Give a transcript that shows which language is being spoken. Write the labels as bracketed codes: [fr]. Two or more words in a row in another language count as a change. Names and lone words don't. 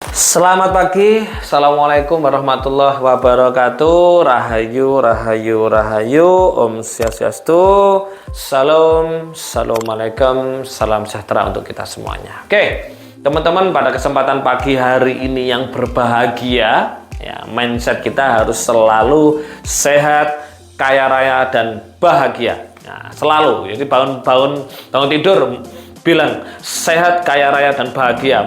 [id] Selamat pagi, [ar] السلام عليكم ورحمة الله وبركاته. [ban] Rahayu, rahayu, rahayu. [sa] Om Swastiastu. [id] Salam, assalamualaikum, salam sejahtera untuk kita semuanya. Oke, teman-teman, pada kesempatan pagi hari ini yang berbahagia, ya, mindset kita harus selalu sehat, kaya raya, dan bahagia. Nah, selalu. Jadi bangun tidur bilang sehat, kaya raya, dan bahagia.